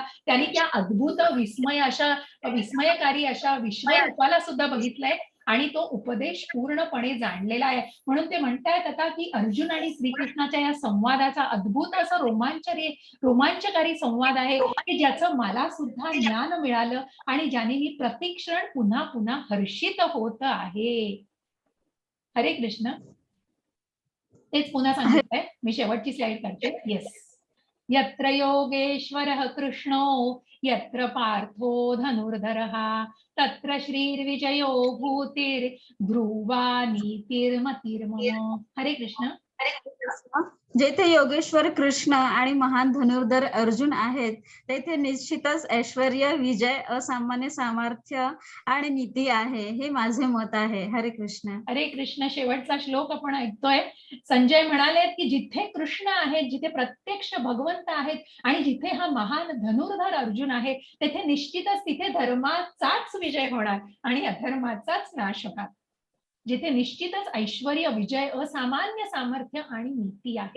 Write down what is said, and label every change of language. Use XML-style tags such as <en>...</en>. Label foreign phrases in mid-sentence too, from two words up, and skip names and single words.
<mr>त्यांनी त्या अद्भुत विस्मयकारी अशा विश्वरूपाला सुद्धा बघितलंय आणि तो उपदेश पूर्णपणे जाणलेला आहे. म्हणून ते म्हणतायत आता की अर्जुन आणि श्रीकृष्णाच्या या संवादाचा अद्भुत असा रोमांचकारी संवाद आहे की ज्याचं मला सुद्धा ज्ञान मिळालं आणि ज्याने मी प्रतिक्षण पुन्हा पुन्हा हर्षित होत आहे. हरे कृष्ण. तेच पुन्हा सांगितलंय. मी शेवटची स्लाइड करते. येस.</mr> <sa>यत्र योगेश्वरः कृष्णो यत्र पार्थो धनुर्धरः तत्र श्रीर्विजयो भूतिर्ध्रुवा नीतिर्मतिर्मम.</sa> <mr>हरे कृष्ण. जेथे योगेश्वर कृष्ण आणि महान धनुर्धर अर्जुन आहेत, तेथे निश्चितच ऐश्वर्य, विजय, असामान्य सामर्थ्य आणि नीती आहे. हे माझे मत आहे. हरे कृष्ण. हरे कृष्ण. शेवटचा श्लोक आपण ऐकतोय. संजय म्हणाले की जिथे कृष्ण आहेत, जिथे प्रत्यक्ष भगवंत आहेत आणि जिथे हा महान धनुर्धर अर्जुन आहे, तेथे निश्चितच तिथे धर्माचाच विजय होणार आणि अधर्माचाच नाश होणार. जिथे निश्चितच ऐश्वर्य, विजय, असामान्य सामर्थ्य आणि नीती आहे.</mr>